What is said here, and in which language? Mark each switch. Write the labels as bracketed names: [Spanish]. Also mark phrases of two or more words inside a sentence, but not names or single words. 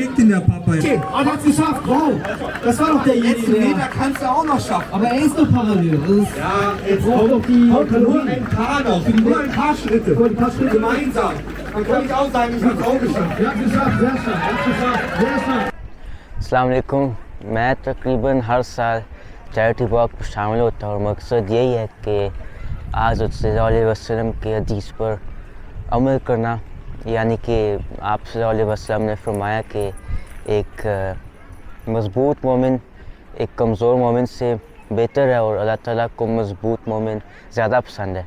[German] trägt ihn der Papa jetzt. Okay, aber er hat es geschafft, wow. Das war doch derjenige, Meter kannst du auch noch schaffen. aber er ist doch parallel. Also Ja, jetzt braucht doch die nur Kalorien. ein paar noch. Nur ein paar Schritte. Nur ein paar Schritte. Gemeinsam. Dann kann ich auch sagen, ich habe es auch geschafft. Ja, geschafft, sehr stark, sehr stark. [Arabic] السلام عليكم. [Urdu] میں تقریباً ہر سال [English] charity walk [Urdu] میں شامل ہوتا ہوں اور مقصد یہی ہے کہ آج [Arabic] صلى الله عليه وسلم [Urdu] کے حدیث پر عمل کرنا، یعنی کہ آپ [Arabic] صلى الله عليه وسلم [Urdu] نے فرمایا کہ ایک مضبوط مومن ایک کمزور مومن سے بہتر ہے اور اللہ تعالیٰ کو مضبوط مومن زیادہ پسند ہے.